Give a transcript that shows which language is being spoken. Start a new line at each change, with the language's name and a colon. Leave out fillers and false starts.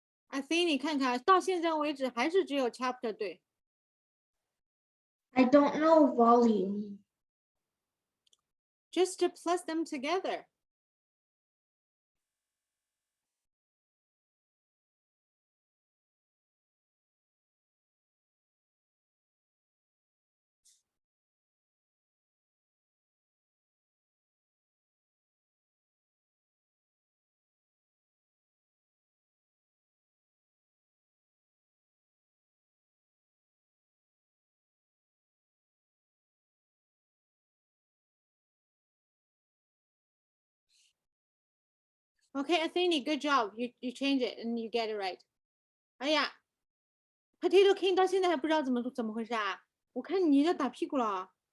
Chinese: Athene，你看看，到现在为止还是只有 chapter 对。
English: I don't know volume. Just to plus them together. Okay, Athene, good job. You change it and you get it right.
Chinese: 哎呀 ，Potato King 到现在还不知道怎么回事啊？我看你要打屁股了。